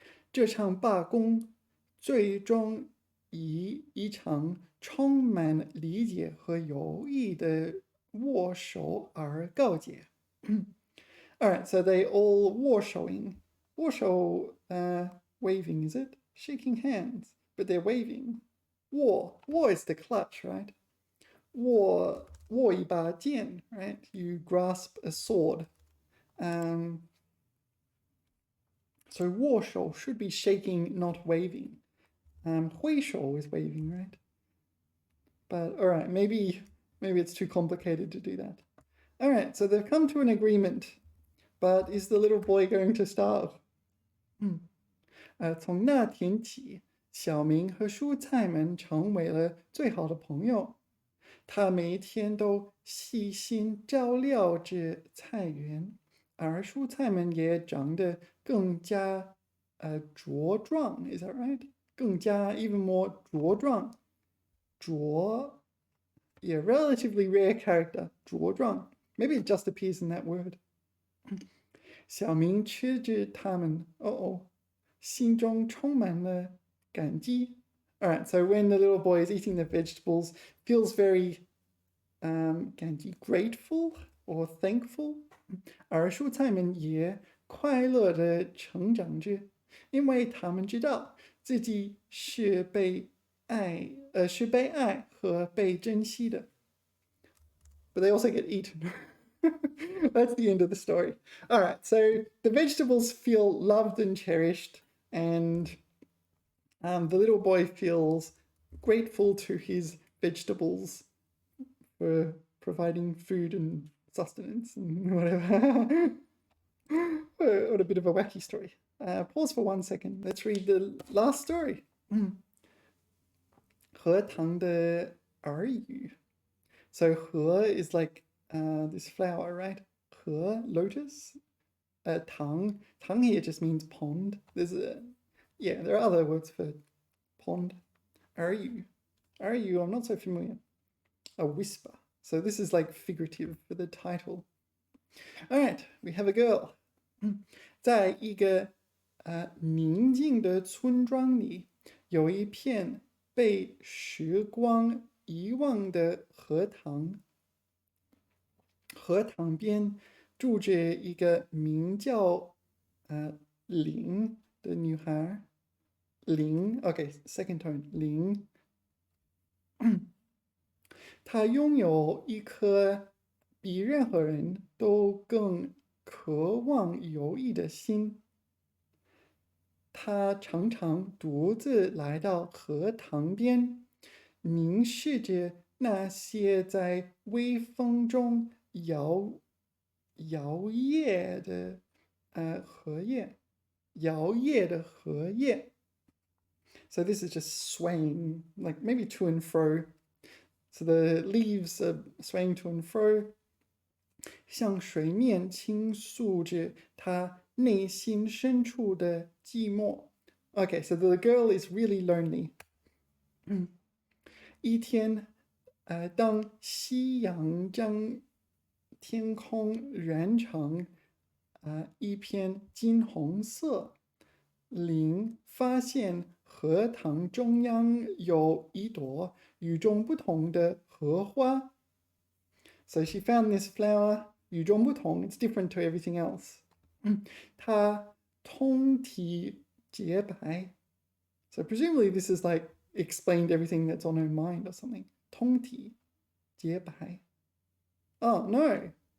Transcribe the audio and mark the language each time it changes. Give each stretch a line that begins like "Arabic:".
Chinese: 这场罢工最终以一场充满理解和友谊的握手而告结。
English: Alright, so they all 握手ing. 握手, waving, is it? Shaking hands, but they're waving. 握 is the clutch, right?
Chinese: 握一把剑,
English: right? You grasp a sword. So 握手 should be shaking, not waving. 挥手 is waving, right? But all right, maybe it's too complicated to do that. All right, so they've come to an agreement, but is the little boy going to starve?
Chinese: 从那天起，小明和蔬菜们成为了最好的朋友。他每一天都细心照料着菜园，而蔬菜们也长得更加茁壮。
English: Is that right?
Chinese: 更加
English: even more
Chinese: 茁壮。
English: Yeah, relatively rare character.
Chinese: 茁壮.
English: Maybe it just appears in that word.
Chinese: 小明吃着它们，心中充满了感激。
English: All right, so when the little boy is eating the vegetables, feels very grateful or thankful.
Chinese: 而蔬菜们也快乐地成长着，因为他们知道自己是被爱和被珍惜的。
English: But they also get eaten. That's the end of the story. All right, so the vegetables feel loved and cherished, and the little boy feels grateful to his vegetables for providing food and sustenance and whatever. What a bit of a wacky story. Pause for 1 second. Let's read the last story.
Chinese: 荷塘的耳语.
English: So 荷 is like this flower, right? 荷, lotus. 塘 here just means pond. There are other words for pond. 耳语.I'm not so familiar. A whisper. So this is like figurative for the title. All right, we have a girl.
Chinese: 在一个宁静的村庄里，有一片被时光遗忘的荷塘。荷塘边住着一个名叫林的女孩。林
English: OK second tone
Chinese: 林，她拥有一颗比任何人都更渴望友谊的心。她常常独自来到河塘边，凝视着那些在微风中摇曳的荷叶，摇曳的荷叶。
English: So this is just swaying, like maybe to and fro. So the leaves are swaying to and fro,
Chinese: 向水面倾诉着她内心深处的寂寞。
English: Okay, so the girl is really lonely.
Chinese: 一天，当夕阳将天空染成一片金红色，林发现荷塘中央有一朵与众不同的荷花。
English: So she found this flower, 与众不同, it's different to everything else.
Chinese: 它通体洁白。
English: So presumably this is like explained everything that's on her mind or something.
Chinese: 通体洁白.
English: Oh, no.